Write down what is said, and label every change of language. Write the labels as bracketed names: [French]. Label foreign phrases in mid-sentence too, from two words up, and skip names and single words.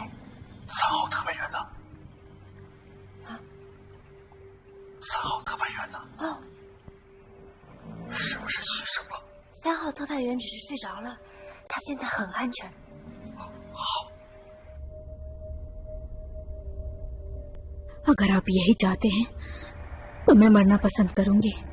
[Chinese] 3 号特派员呢？啊？3号特派员呢？哦，是不是牺牲了？3号特派员只是睡着了，他现在很安全。好。 [Hindi] अगर आप यही चाहते हैं तो मैं मरना पसंद करूंगी।